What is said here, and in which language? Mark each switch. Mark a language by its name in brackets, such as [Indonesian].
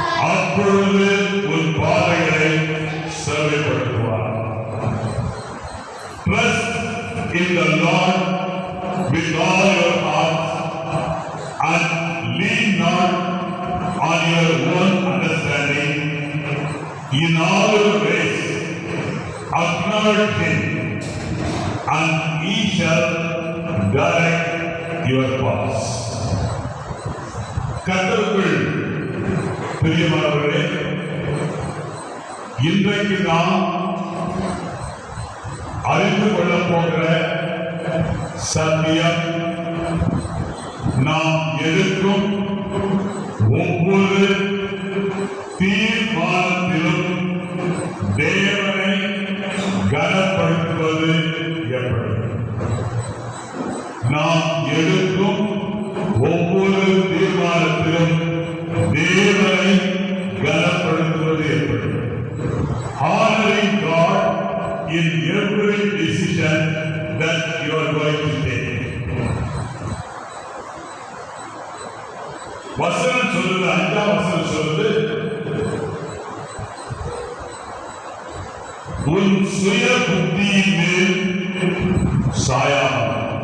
[Tamil] அப்பொழுது உன் பாதைகளை செவைப்படுத்துவார். [English] Trust in the Lord with all your heart and lean not on your own understanding. In all your ways acknowledge Him, and He shall direct your paths. [Tamil] கர்த்தருக்குள் பிரியமானவர்களே, இன்றைக்கு நாம் அறிந்து கொள்ளப் போகிற சத்தியம், நாம் எடுக்கும் ஒவ்வொரு தீர்மானத்திலும் தேவனை கனப்படுத்துவது எப்படி? நாம் எடுக்கும் ஒவ்வொரு தீர்மானத்திலும் தேவனை கனப்படுத்துவது எப்படி? [English] Honoring God in every decision that you are going to take. [Tamil] வசனம் சொல்லுது, 5ஆம் வசனம் சொல்லுது, உன் சுய புத்தியின் மேல் சாயாமல்.